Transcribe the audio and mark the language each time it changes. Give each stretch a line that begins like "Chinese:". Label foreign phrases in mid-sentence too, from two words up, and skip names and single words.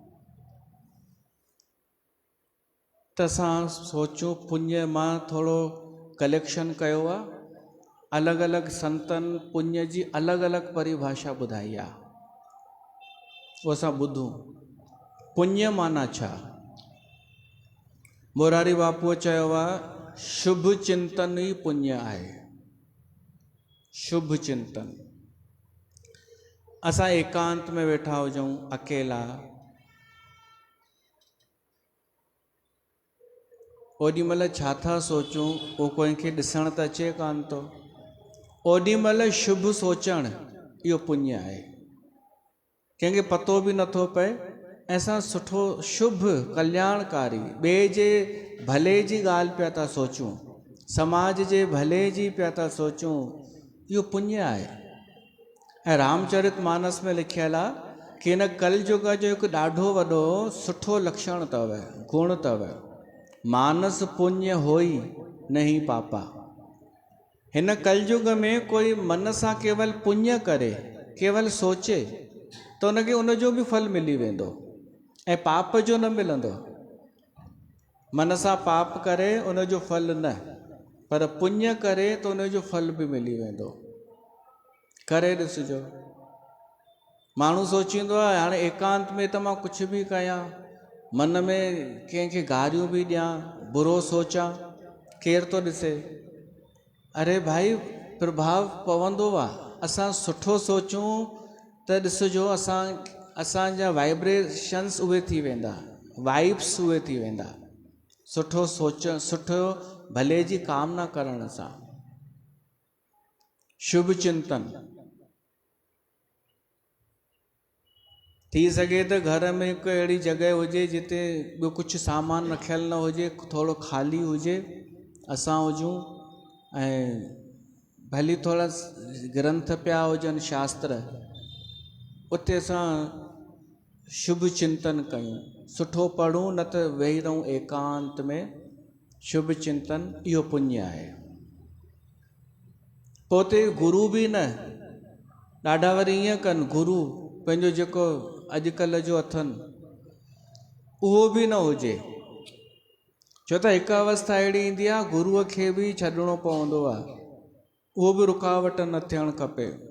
Sindhi: त असां सोचूं पुण्य मां थोरो कलेक्शन कयो आहे। अलॻि अलॻि संतनि पुण्य जी अलॻि अलॻि परिभाषा ॿुधाई आहे, उहो असां ॿुधूं। पुण्य माना छा? मोरारी बापूअ चयो आहे शुभ चिंतन ई पुण्य आहे। शुभ चिंतन। असां एकांत में वेठा हुजूं अकेला, ओॾी महिल छा था सोचूं उहो कंहिंखे ॾिसण त अचे कान थो। ओॾी महिल शुभ सोचणु इहो पुण्य आहे। कंहिंखे पतो बि नथो पए ऐं असां सुठो शुभ कल्याणकारी ॿिए जे भले जी ॻाल्हि पिया था सोचूं, समाज जे भले जी पिया था सोचूं, इहो पुण्य आहे। ऐं रामचरित मानस में लिखियल आहे कि हिन कलयुग जो हिकु ॾाढो वॾो सुठो लक्षण अथव, गुण अथव,
Awadhi: मानस पुण्य होई नहीं पापा।
Sindhi: हिन कलयुग में कोई मन सां केवल पुण्य करे, केवल सोचे त उनखे उनजो बि फल मिली वेंदो ऐं पाप जो न मिलंदो। मन सां पाप करे उनजो फल न, पर पुण्य करे त उनजो फल बि मिली वेंदो। करे ॾिसिजो। माण्हू सोचींदो आहे हाणे एकांत में त मां कुझु बि कयां, मन में कंहिंखे गारियूं बि ॾियां, बुरो सोचां, केरु थो ॾिसे? अरे भाई प्रभाव पवंदो आहे। असां सुठो सोचूं त ॾिसिजो असांजा वाइब्रेशन्स उहे थी वेंदा, वाइब्स उहे थी वेंदा। सुठो सोच, सुठो भले जी कामना करण सां। शुभ चिंतन। थी सघे त घर में हिकु अहिड़ी जॻह हुजे जिते ॿियो कुझु सामान रखियलु न हुजे, थोरो ख़ाली हुजे, असां हुजूं ऐं भली थोरा ग्रंथ पिया हुजनि शास्त्र, उते असां शुभ चिंतन कयूं, सुठो पढ़ूं, न त वेही रहूं एकांत में। शुभ चिंतन इहो पुण्य आहे। पोइ ते गुरु बि न, ॾाढा वरी ईअं कनि गुरु पंहिंजो जेको अॼुकल्ह जो अथनि उहो बि न हुजे। छो त हिकु अवस्था अहिड़ी ईंदी आहे गुरूअ खे बि छॾिणो पवंदो आहे, उहो बि रुकावट न थियणु खपे।